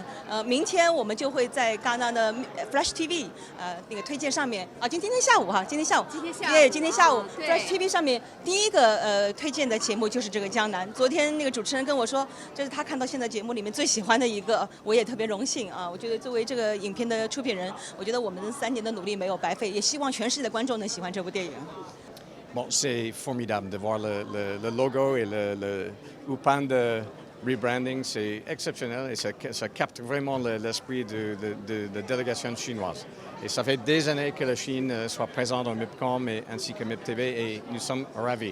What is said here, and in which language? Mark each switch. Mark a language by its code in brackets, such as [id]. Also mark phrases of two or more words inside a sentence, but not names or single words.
[zh] 明天我们就会在戛纳的 Flash TV 那个推荐上面今天下午今天下午Flash TV 上面第一个推荐的节目就是这个《江南》。昨天那个主持人跟我说，这是他看到现在节目里面最喜欢的一个，我也特别荣幸我觉得作为这个影片的出品人，我觉得我们3年的努力没有白费，也希望全世界的观众能喜欢这部电影。 [fr] Bon, c'est formidable de voir le logo et le Upan de rebranding, c'est exceptionnel et ça capte vraiment l'esprit de la délégation chinoise. Et ça fait des années que la Chine soit présente dans MIPCOM ainsi que MIPTV et nous sommes ravis.